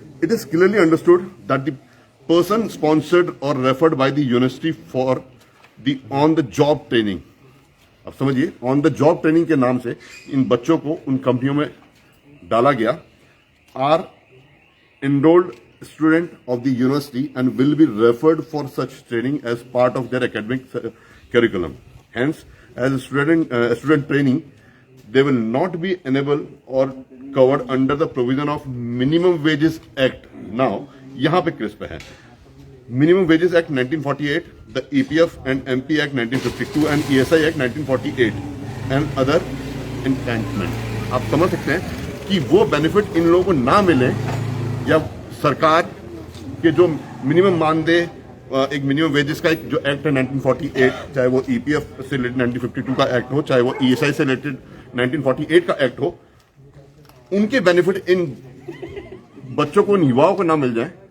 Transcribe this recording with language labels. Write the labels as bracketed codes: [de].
[en] it is clearly understood that the person sponsored और referred by the university for the on the job training, [hi] अब समझिए, on the job training के नाम से इन बच्चों को उन कंपनियों में डाला गया, [en] Are enrolled student of the university and will be referred for such training as part of their academic curriculum. Hence, as a student training, they will not be enabled or covered under the provision of Minimum Wages Act. Now, [hi] यहाँ पे crisp है [en] Minimum Wages Act 1948, the EPF and MP Act 1952 and ESI Act 1948 and other enhancement. [hi] आप समझ सकते हैं कि वो benefit in लोगों को ना मिले, या सरकार के जो मिनिमम मानदेय, एक मिनिमम वेजेस का एक जो एक्ट है 1948, चाहे वो ईपीएफ से रिलेटेड 1952 का एक्ट हो, चाहे वो ईएसआई से रिलेटेड 1948 का एक्ट हो, उनके बेनिफिट इन बच्चों को, इन युवाओं को ना मिल जाए।